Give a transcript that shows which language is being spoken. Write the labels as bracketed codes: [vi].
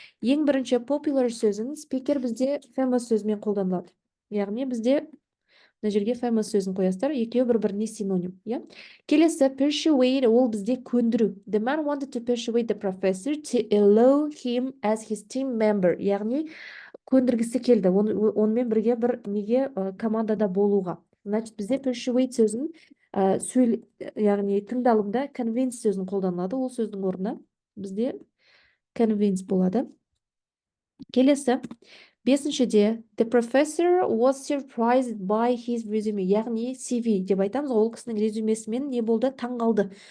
[kk] Ең бірінші popular сөзін спикер бізде famous сөзімен қолданылады. Яғни бізде мына жерге famous сөзін қоясыздар, екеуі бір-біріне синоним, иә. Келесі persuade, ол бізде көндіру. [en] The man wanted to persuade the professor to allow him as his team member. [kk] Яғни көндіргісі келді, онымен бірге бір неге командада болуға. Значит, бізде persuade сөзін яғни тыңдалымда convince сөзін қолданылады, ол сөздің орнына бізде convince болады. Келесі бесіншіде [en] the professor was surprised by his resume, [kk] яғни CV деп айтамыз, ол кісінің резюмесімен не болды, таңғалды.